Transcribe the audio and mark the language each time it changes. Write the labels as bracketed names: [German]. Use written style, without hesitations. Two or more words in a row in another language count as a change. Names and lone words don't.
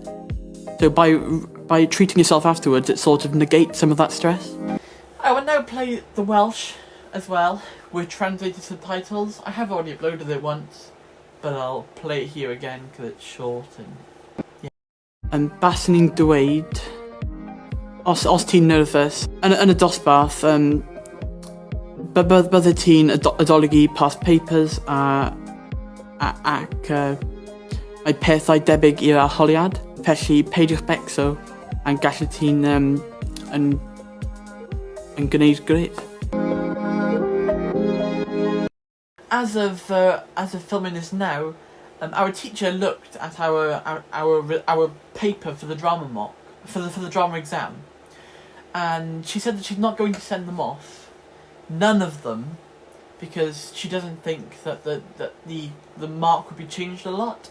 [English] So by treating yourself afterwards, it sort of negates some of that stress. I will now play the Welsh as well, with translated subtitles. I have already uploaded it once, but I'll play it here again because it's short and... yeah. [Welsh] Basyn dweud, os ti'n nervous, yn y dosbarth, bydde ti'n adolygu [English] past papers [Welsh] ac mae pethau debyg i'r arholiad, felly peidiwch becso a gallu ti'n yn gwneud grêt. [English] As of filming this now, our teacher looked at our paper for the drama mock, for the drama exam, and she said that she's not going to send them off, none of them, because she doesn't think that the mark would be changed a lot.